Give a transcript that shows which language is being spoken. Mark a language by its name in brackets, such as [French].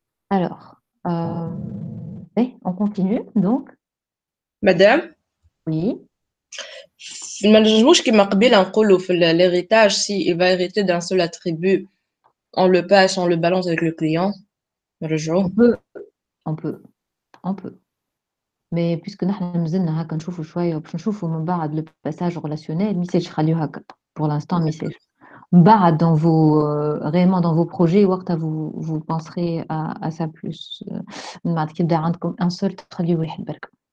[French] Alors, on continue, donc. Madame? Oui. [Arabic] ما نجموش كيما قبيله نقولوا في [French] l'héritage si il va hériter d'un seul attribut, on le passe, on le balance avec le client. On peut. Mais puisque nous [Arabic] مازلنا هكا نشوفوا شويه باش نشوفوا من بعد [French] le passage relationnel, [Arabic] ميساج خليو هكا. [French] Pour l'instant, message. Dans vos réellement dans vos projets, vous penserez à ça plus. [Arabic] عندكم un seul تخليو واحد برك.